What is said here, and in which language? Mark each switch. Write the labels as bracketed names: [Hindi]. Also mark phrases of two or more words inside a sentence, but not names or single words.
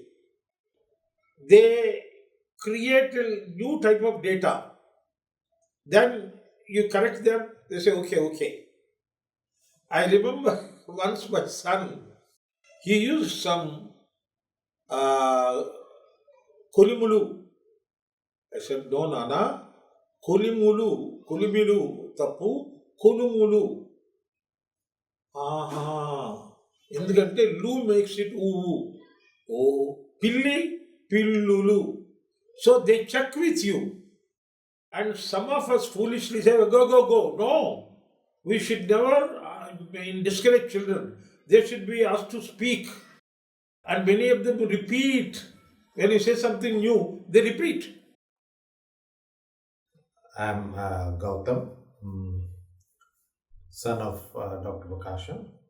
[English] They create a new type of data. Then you correct them, they say, okay, okay. I remember once my son, he used some uh, kulimulu. I said, no, Nana, kulimilu, tapu, kulumulu. [Telugu] ఎందుకంటే లు [English] makes it [Telugu] ఊ ఓ పిల్లి పిల్లులు. [English] so they check with you and some of us foolishly say go go go. No, we should never discourage children. They should be asked to speak, and many of them repeat. When you say something new, they repeat. I'm Gautam, son of Dr. Prakasam.